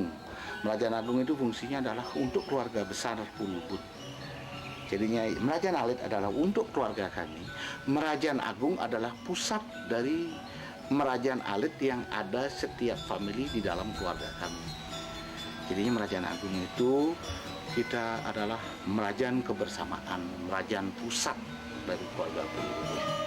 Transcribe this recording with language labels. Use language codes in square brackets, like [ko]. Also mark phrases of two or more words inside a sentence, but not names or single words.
[id] Merajan Agung itu fungsinya adalah untuk keluarga besar Pulubut. Jadinya Merajan Alit adalah untuk keluarga kami. Merajan Agung adalah pusat dari Merajan Alit yang ada setiap family di dalam keluarga kami. Jadinya Merajan Agung itu kita adalah Merajan kebersamaan, Merajan pusat dari keluarga Pulubut.